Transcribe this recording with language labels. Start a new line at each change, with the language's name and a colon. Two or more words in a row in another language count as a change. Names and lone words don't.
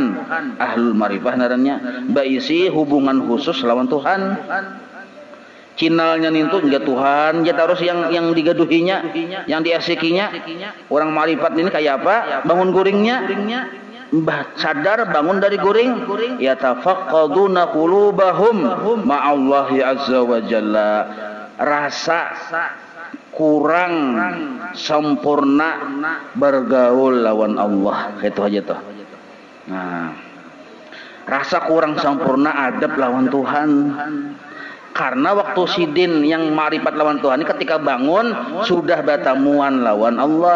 Arabic: أهل المعرفة
Banjar: narannya baisi hubungan khusus lawan Tuhan. Cinalnya nintu enggak Tuhan, ya terus yang digaduhinya, yang diasikinya. Orang ma'rifat ini kayak apa? Bangun guringnya, sadar bangun dari guring,
Arabic: يتفقدون قلوبهم مع الله عز وجل,
Banjar: rasa kurang sempurna bergaul lawan Allah, itu aja tuh. Nah, rasa kurang sempurna adab lawan Tuhan. Karena waktu sidin yang ma'rifat lawan Tuhan ini ketika bangun sudah batamuan lawan Allah.